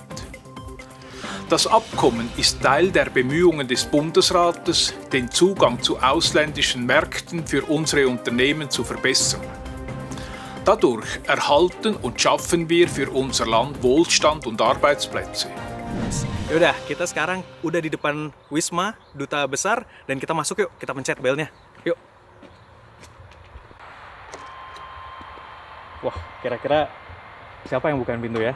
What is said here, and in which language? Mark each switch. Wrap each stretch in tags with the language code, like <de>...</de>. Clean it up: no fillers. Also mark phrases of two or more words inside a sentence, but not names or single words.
<de>Das Abkommen ist Teil der Bemühungen des Bundesrates, den Zugang zu ausländischen Märkten für unsere Unternehmen zu verbessern. Dadurch erhalten und schaffen wir für unser Land Wohlstand und Arbeitsplätze.</de> <id>Yaudah, kita sekarang udah di depan Wisma Duta Besar dan kita masuk yuk, kita pencet belnya. Yuk. Wah, kira-kira siapa yang bukain pintu ya?</id>